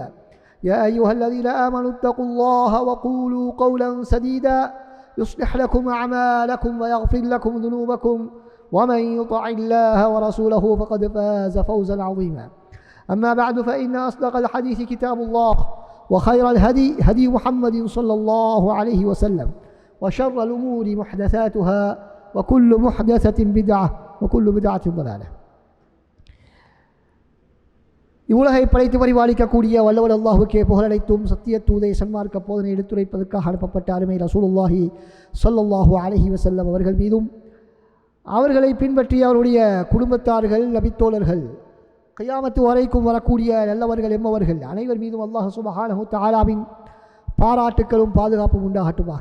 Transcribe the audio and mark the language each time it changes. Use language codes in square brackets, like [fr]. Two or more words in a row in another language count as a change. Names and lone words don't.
[ar] يا أيها الذين آمنوا اتقوا الله وقولوا قولا سديدا يصلح لكم أعمالكم ويغفر لكم ذنوبكم، ومن يطع الله ورسوله فقد فاز فوزا عظيما. أما بعد، فإن أصدق الحديث كتاب الله، وخير الهدي هدي محمد صلى الله عليه وسلم، وشر الأمور محدثاتها، وكل محدثة بدعة، وكل بدعة ضلالة. [ta] இவ்வுலகை படைத்து பரிபாலிக்கக்கூடிய வல்லவன் அல்லாஹ்வுக்கே புகழனைத்தும். சத்திய தூதை சன்மார்க்க போதனை எடுத்துரைப்பதற்காக அனுப்பப்பட்ட அருமை [ar] رسول الله صلى الله عليه وسلم [ta] அவர்கள் மீதும், அவர்களை பின்பற்றிய அவருடைய குடும்பத்தார்கள், நபித்தோழர்கள், கியாமத்து வரைக்கும் வரக்கூடிய நல்லவர்கள் எம்மவர்கள் அனைவர் மீதும் [ar] الله سبحانه [ta] தஆலாவின் பாராட்டுக்களும் பாதுகாப்பும் உண்டாகட்டுமாக.